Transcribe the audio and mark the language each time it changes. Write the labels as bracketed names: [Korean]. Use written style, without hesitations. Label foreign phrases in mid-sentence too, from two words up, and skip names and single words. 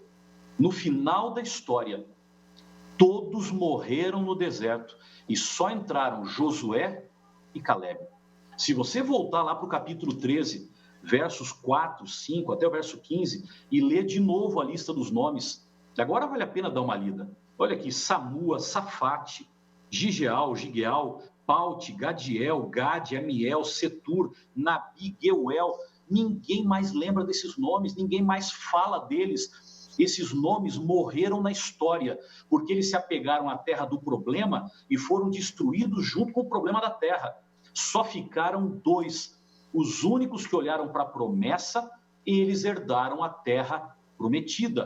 [Portuguese] No final da história, todos morreram no deserto e só entraram Josué e Caleb. Se você voltar lá para o capítulo 13, versos 4, 5 até o verso 15 e ler de novo a lista dos nomes, agora vale a pena dar uma lida. Olha aqui, Samua, Safate, Gigeal, Paute, Gadiel, Gade, Amiel, Setur, Nabi, Geuel. Ninguém mais lembra desses nomes, ninguém mais fala deles. Esses nomes morreram na história, porque eles se apegaram à terra do problema e foram destruídos junto com o problema da terra. Só ficaram 2, os únicos que olharam para a promessa, e eles herdaram a terra prometida.